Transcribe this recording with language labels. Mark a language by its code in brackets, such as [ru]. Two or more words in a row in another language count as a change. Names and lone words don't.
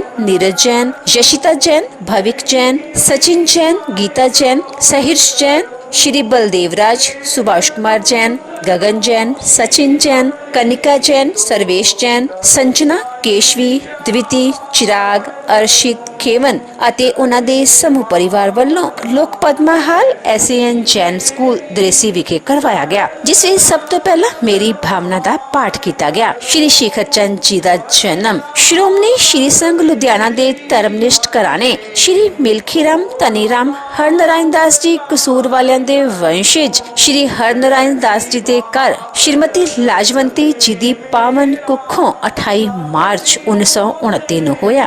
[pa] नीरज जैन, यशिता जैन, भविक जैन, सचिन जैन, गीता जैन, सहिर्ष जैन, श्री बलदेवराज, सुभाष कुमार जैन, गगन जैन, सचिन जैन, कनिका जैन, सर्वेश जैन, संजना, केशवी, द्विती, चिराग, अर्शित, खेवन ਅਤੇ ਉਹਨਾਂ ਦੇ ਸਮੂਹ ਪਰਿਵਾਰ ਵੱਲੋਂ ਲੋਕ ਪਦਮਾ ਹਾਲ ਐਸਐਨ ਜੈਨ ਸਕੂਲ ਦ੍ਰੇਸੀ ਵਿਖੇ ਕਰਵਾਇਆ ਗਿਆ, ਜਿਸ ਵਿੱਚ ਸਭ ਤੋਂ ਪਹਿਲਾਂ ਮੇਰੀ ਭਾਵਨਾ ਦਾ ਪਾਠ ਕੀਤਾ ਗਿਆ। ਸ਼੍ਰੀ ਸ਼ਿਖਰ ਚੰਦ ਜੀ ਦਾ ਜਨਮ ਸ਼੍ਰੋਮਣੀ ਸ਼੍ਰੀ ਸੰਘ ਲੁਧਿਆਣਾ ਦੇ ਧਰਮਨਿਸ਼ਟ ਘਰਾਣੇ ਸ਼੍ਰੀ ਮਿਲਖੀਰਾਮ ਧਨੀਰਾਮ ਹਰਨਾਰਾਇਣ ਦਾਸ ਜੀ ਕਸੂਰ ਵਾਲਿਆਂ ਦੇ ਵੰਸ਼ਜ ਸ਼੍ਰੀ ਹਰਨਾਰਾਇਣ ਦਾਸ ਜੀ ਦੇ ਘਰ ਸ਼੍ਰੀਮਤੀ ਲਾਜਵੰਤੀ ਜੀ ਦੀ ਪਾਵਨ ਕੁੱਖੋਂ 28 ਮਾਰਚ 1929 ਨੂੰ ਹੋਇਆ।